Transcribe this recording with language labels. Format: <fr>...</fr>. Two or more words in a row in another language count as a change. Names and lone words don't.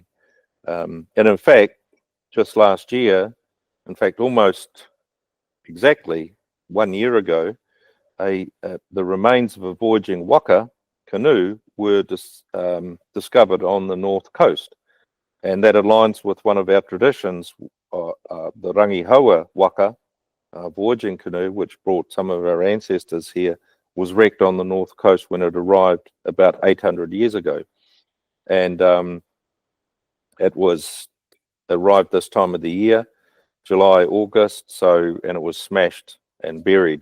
<en>And in fact, just last year, in fact, almost exactly 1 year ago, the remains of a voyaging waka canoe were discovered on the north coast. And that aligns with one of our traditions, the rangi hoa waka voyaging canoe, which brought some of our ancestors here, was wrecked on the north coast when it arrived about 800 years ago. And it was arrived this time of the year, July, August, and it was smashed and buried.</en>